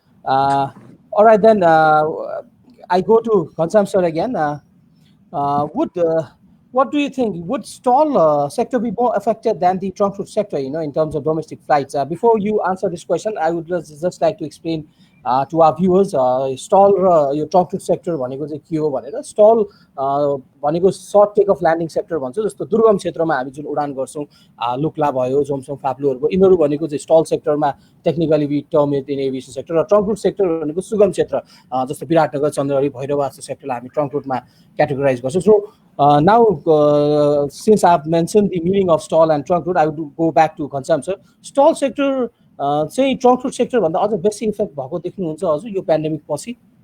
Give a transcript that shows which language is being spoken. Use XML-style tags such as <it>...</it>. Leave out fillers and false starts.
<en>Uh, all right, then I go to Ghanshyam sir again. Would what do you think? Would stall sector be more affected than the trunk route sector? In terms of domestic flights. Before you answer this question, I would just like to explain to our viewers,</en> <ne>stall यो trunk sector भनेको चाहिँ के हो भनेर. Stall भनेको short take off landing sector भन्छ. जस्तो दुर्गम क्षेत्रमा हामी जुन उडान गर्छौँ, लुक्ला भयो, जोमसोम, फाप्लुहरू, यिनीहरू भनेको चाहिँ स्टल सेक्टरमा</ne> <en>Technically we term it in aviation sector.</en> <ne>र ट्रङ्क रुट सेक्टर भनेको सुगम क्षेत्र, जस्तो विराटनगर, चन्द्रहरी, भैरवा जस्तो सेक्टरलाई हामी ट्रङ्क रुटमा क्याटेगोराइज गर्छौँ.</ne> <en>So now since I've mentioned the meaning of stall and trunk route, I would go back to Ghanashyam sir.</en> <ne>Stall sector चाहिँ trunk root sector भन्दा अझ बेसी इफेक्ट भएको देख्नुहुन्छ हजुर यो पेन्डेमिक पछि?</ne>